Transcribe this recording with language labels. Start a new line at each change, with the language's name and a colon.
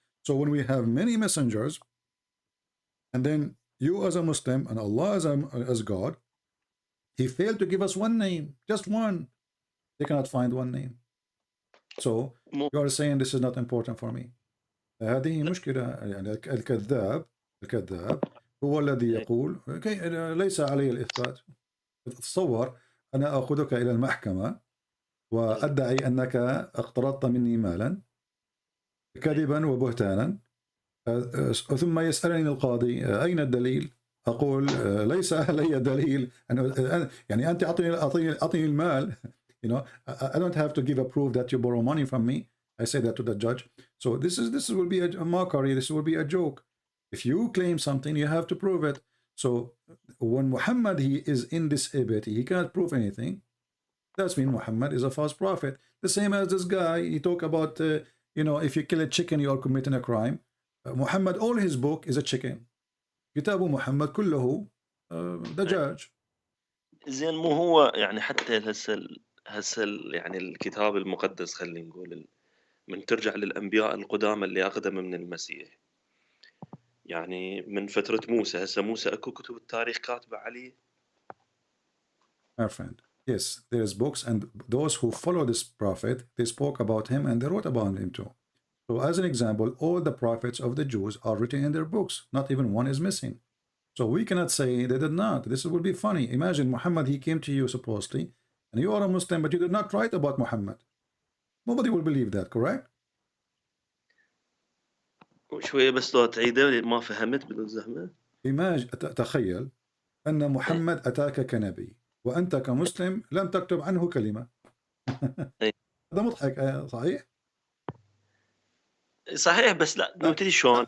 English: So when we have many messengers, and then you as a Muslim and Allah as God, he failed to give us one name, just one. They cannot find one name. So you are saying this is not important for me.
Arabic: هذه مشكلة. يعني الكذاب هو الذي يقول ليس علي الإثبات. تصور أنا أخذك إلى المحكمة وأدعي أنك اقترضت مني مالا كذبا وبهتانا، ثم يسألني القاضي أين الدليل؟ أقول ليس لي دليل يعني أنت أعطيني المال.
English: You know, I don't have to give a proof that you borrow money from me. I say that to the judge. So this will be a mockery. This will be a joke. If you claim something, you have to prove it. So when Muhammad, he is indisabled, he can't prove anything. That's mean Muhammad is a false prophet. The same as this guy, he talk about, you know, if you kill a chicken, you are committing a crime. Muhammad, all his book is a chicken.
Arabic: كتاب محمد كله دجاج. زين مو هو يعني حتى هسه يعني الكتاب المقدس خلينا نقول من ترجع للأنبياء القدامى اللي أقدم من المسيح، يعني من فترة موسى، هسه موسى أكو كتب التاريخ كاتبة عليه.
English: My friend, yes, there's books, and those who follow this prophet, they spoke about him and they wrote about him too. So as an example, all the prophets of the Jews are written in their books. Not even one is missing. So we cannot say they did not. This would be funny. Imagine Muhammad, he came to you supposedly, and you are a Muslim, but you did not write about Muhammad. Nobody will believe that, correct?
Arabic: شوية بس لو تعيده ما فهمت بدون زحمة. تخيل أن محمد أتاك كنبي وأنت كمسلم لم تكتب عنه كلمة. هذا مضحك صحيح؟ صحيح بس لا نبتدي شلون؟